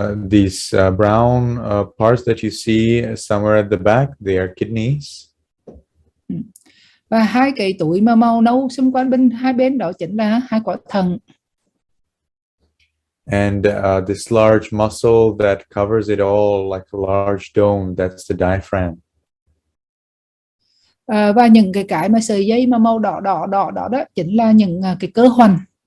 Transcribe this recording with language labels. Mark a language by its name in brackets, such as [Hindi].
[English] These brown parts that you see somewhere at the back, they are kidneys. [Vietnamese] Và hai cái túi mà màu nâu xung quanh bên hai bên đó chính là hai quả thận. [English] And this large muscle that covers it all like a large dome, that's the diaphragm. [Vietnamese] Và những cái mà sợi dây mà màu đỏ đó chính là những cái cơ hoành.